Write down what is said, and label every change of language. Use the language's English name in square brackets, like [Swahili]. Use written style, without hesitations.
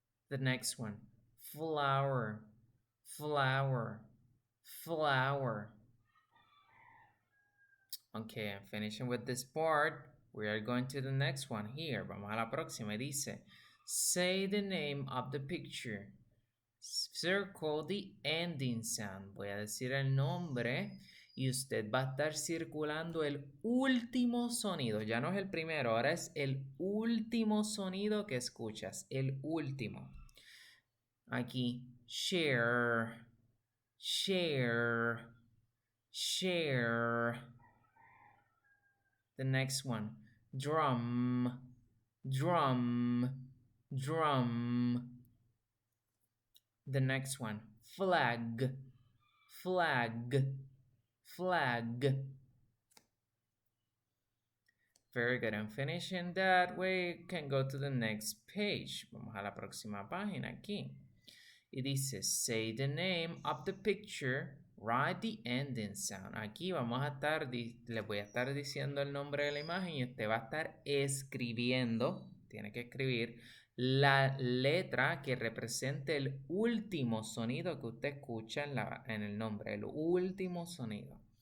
[English] The next one, flower, flower, flower. Okay, I'm finishing with this part. We are going to the next one here. [Spanish] Vamos a la próxima. Dice, [English] say the name of the picture. Circle the ending sound. [Spanish] Voy a decir el nombre y usted va a estar circulando el último sonido. Ya no es el primero, ahora es el último sonido que escuchas. El último. Aquí, [English] share, share, share. The next one, drum, drum, drum. The next one, flag, flag, flag. Very good. I'm finishing that way. Can go to the next page. [Spanish] Vamos a la próxima página aquí. Y dice, [English] say the name of the picture, write the ending sound. [Spanish] Aquí vamos a estar, les voy a estar diciendo el nombre de la imagen y usted va a estar escribiendo, tiene que escribir la letra que represente el último sonido que usted escucha en el nombre, el último sonido.